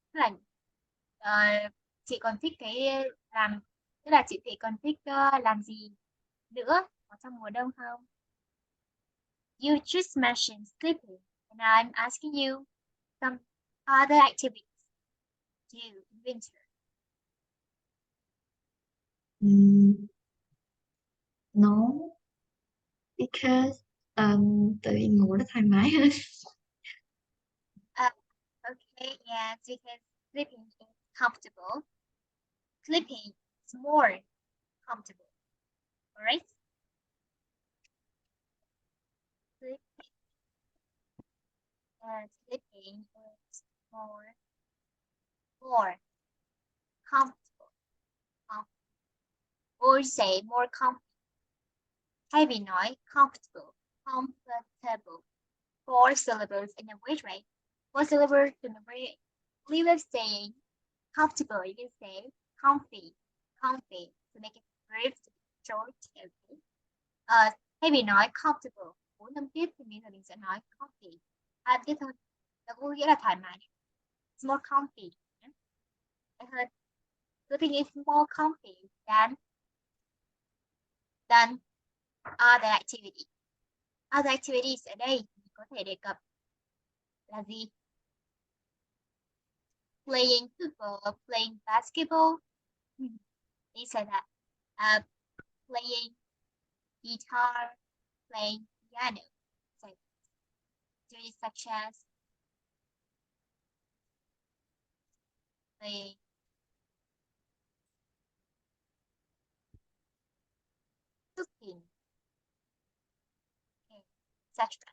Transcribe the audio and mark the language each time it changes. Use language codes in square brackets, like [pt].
[vi] Tức là chị còn thích làm tức là chị còn thích làm gì nữa ở trong mùa đông không? [en] You just mentioned sleeping, and I'm asking you some other activities to do in winter. No, because [vi] tự ngủ nó thoải mái hơn. [en] Uh, okay, yeah, because sleeping is comfortable. Sleeping is more comfortable, all right? Sleep, sleeping is more comfortable, com- or say more comfortable. [vi] Thay vì nói [en] comfortable, comfortable, four syllables in a word, right? Four syllables in a word. Instead of saying comfortable, you can say comfy, comfy to make it brief, short, okay. [vi] Thay vì nói comfortable, 4 âm tiết thì mình sẽ nói comfy. 2 âm tiết thôi. Nó có nghĩa là thoải mái. [en] It's more comfy. [vi] Hơn. [en] The thing is more comfy than other activities. Other activities [vi] ở đây có thể đề cập là gì? [en] Playing football, playing basketball. These are that. Playing guitar, playing piano. So, activities such as playing cooking, okay, etc.